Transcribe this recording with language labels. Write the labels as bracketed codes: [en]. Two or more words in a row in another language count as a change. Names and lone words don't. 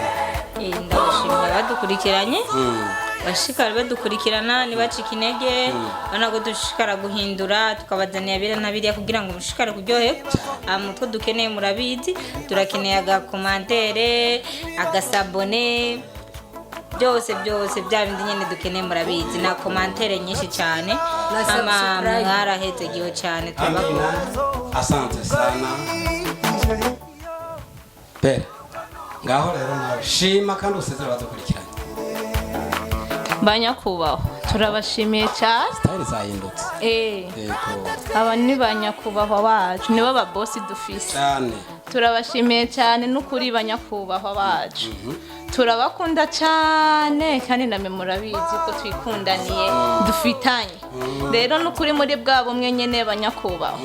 [rn] ndabashimira abadukurikiranye bashikara badukurikirana ntibacike intege banago dushikara guhindura tukabazanira bira na biriya kugira ngo mushikare kuryohe mutwe dukeneye murabizi turakeneye agakomantere agasabone byose bya bindi nyene dukeneye murabizi na komantere nyinshi cyane ama mwarahetegiwe cyane tubakunda [sw] asante sana [rn] Pere ngaho rero nawe shima kandi usezera badukurikiranye banyakubahwa turabashimiye cyane style zahindutse yego aba ni banyakubahwa bacu nibo ba boss dufise cyane turabashimiye cyane n'ukuri banyakubahwa bacu turabakunda cyane kandi namwe murabizi ko twikundaniye dufitanye rero n'ukuri muri bwa bumwe nyene banyakubahwa